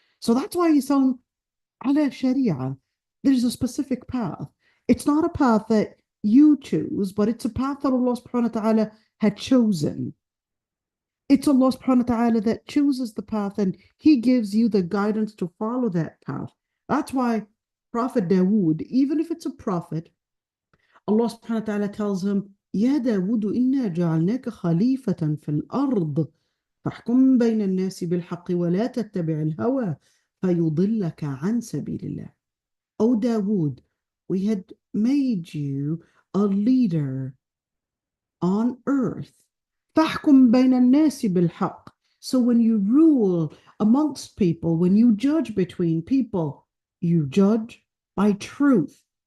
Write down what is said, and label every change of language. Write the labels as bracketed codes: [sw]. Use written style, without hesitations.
[en] So that's why he's on ala sharia. There's a specific path. It's not a path that you choose, but it's a path that Allah subhanahu wa ta'ala had chosen. It's Allah subhanahu wa ta'ala that chooses the path and He gives you the guidance to follow that path. That's why Prophet Dawood, even if it's a prophet, Allah subhanahu wa ta'ala tells him, [ar] يا داود إنا جعلناك خليفة في الأرض فاحكم بين الناس بالحق ولا تتبع الهوى فيضلك عن سبيل الله. [en] O Dawood, we had made you a leader on earth. [ar] فاحكم بين الناس بالحق. [en] So when you rule amongst people, when you judge between people, you judge by truth.